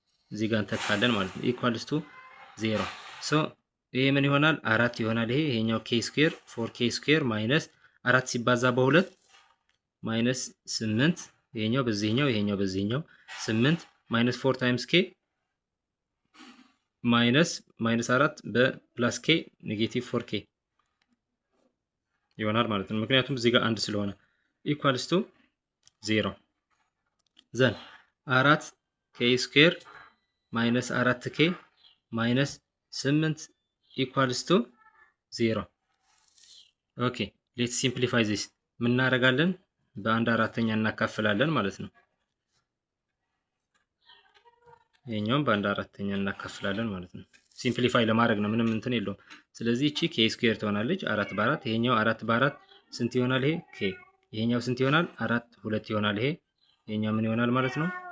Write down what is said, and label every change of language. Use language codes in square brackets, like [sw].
[am] እዚህ ጋር እንተካለን ማለት ነው [en] equals to 0. [am] so ይሄ ምን ይሆናል? 4 ይሆናል። ይሄኛው k square 4k square minus 4 ሲባዛ በ2 minus 8 ይሄኛው በዚህኛው 8 minus 4 times k minus 4 በፕላስ k negative 4k ይሆናል ማለት ነው። ምክንያቱም እዚህ ጋር 1 ስለሆነ [en] equals to 0. then 4k square minus 4k minus 8 equals to 0. okay, let's simplify this. [am] ምን እናደርጋለን? በአንድ አራተኛ እናካፍላለን ማለት ነው። ይሄኛውን በአንድ አራተኛ እናካፍላለን ማለት ነው። ሲምፕሊፋይ ለማድረግ ነው፣ ምንም እንትን የለውም። ስለዚህ እቺ k ስኩዌር ትሆናለች 4 በ4። ይሄኛው 4 በ4 ስንት ይሆናል? ይሄ k። ይሄኛው ስንት ይሆናል? 4 2 ይሆናል። ይሄኛው ምን ይሆናል ማለት ነው?